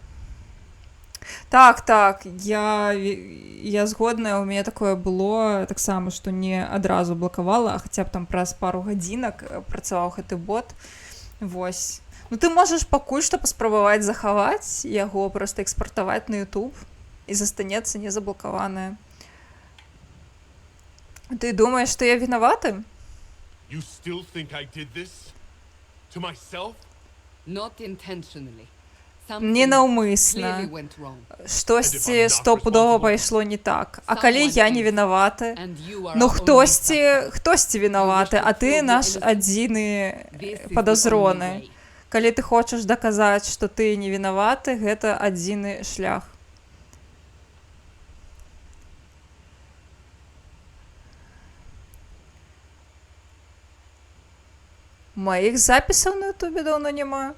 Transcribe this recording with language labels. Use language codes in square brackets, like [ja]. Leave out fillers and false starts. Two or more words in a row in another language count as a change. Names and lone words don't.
[be] Так, я згодная, у мяне такое было таксама, што не адразу блакавала, а хаця б там праз пару гадзінак працаваў гэты бот. Вось. Ну ты можаш пакуль што паспрабаваць захаваць яго, проста экспартаваць на YouTube і застанецца незаблакаванае. Ты думаеш, што я вінаваты? [en] You still think I did this? To myself? Not intentionally. [be] Ненаўмысна. [en] Clearly went wrong. [be] Штосьці стопудова пайшло не так. А калі я не вінаваты? [en] And you are [be] Ну [en] our only suspect. [be] хтосьці вінаваты, а ты наш адзіны [en] This is the [be] падазроны. [en] only way. [be] Калі ты хочаш даказаць, што ты не вінаваты, гэта адзіны шлях. Маіх запісаў на ютубе даўно няма.